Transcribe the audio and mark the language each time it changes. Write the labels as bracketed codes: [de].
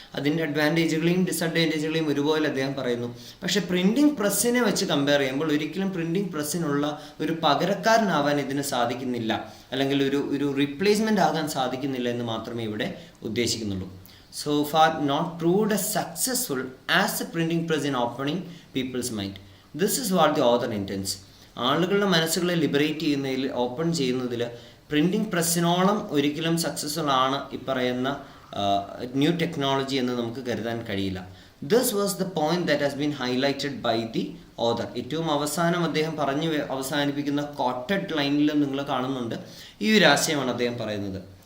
[ml] അതിൻ്റെ അഡ്വാൻറ്റേജുകളെയും ഡിസഡ്വാൻറ്റേജുകളെയും ഒരുപോലെ അദ്ദേഹം പറയുന്നു. പക്ഷേ പ്രിൻറ്റിംഗ് പ്രസ്സിനെ വെച്ച് കമ്പയർ ചെയ്യുമ്പോൾ ഒരിക്കലും പ്രിൻറ്റിംഗ് പ്രസ്സിനുള്ള ഒരു പകരക്കാരനാവാൻ ഇതിന് സാധിക്കുന്നില്ല, അല്ലെങ്കിൽ ഒരു റീപ്ലേസ്മെൻ്റ് ആകാൻ സാധിക്കുന്നില്ല എന്ന് മാത്രമേ ഇവിടെ ഉദ്ദേശിക്കുന്നുള്ളൂ. [en] So far not proved as successful as the printing press in opening people's mind. This is what the author intends. [ml] ആളുകളുടെ മനസ്സുകളെ ലിബറേറ്റ് ചെയ്യുന്നതിൽ, ഓപ്പൺ ചെയ്യുന്നതിൽ പ്രിൻറ്റിംഗ് പ്രസ്സിനോളം ഒരിക്കലും സക്സസ്ഫുൾ ആണ് ഈ പറയുന്ന ന്യൂ ടെക്നോളജി എന്ന് നമുക്ക് കരുതാൻ കഴിയില്ല. [en] This was the point that has been highlighted by the author. [ml] ഏറ്റവും അവസാനം അദ്ദേഹം പറഞ്ഞ് അവസാനിപ്പിക്കുന്ന കോട്ടഡ് ലൈനിൽ നിങ്ങൾ കാണുന്നുണ്ട് ഈ ഒരു ആശയമാണ് അദ്ദേഹം പറയുന്നത്.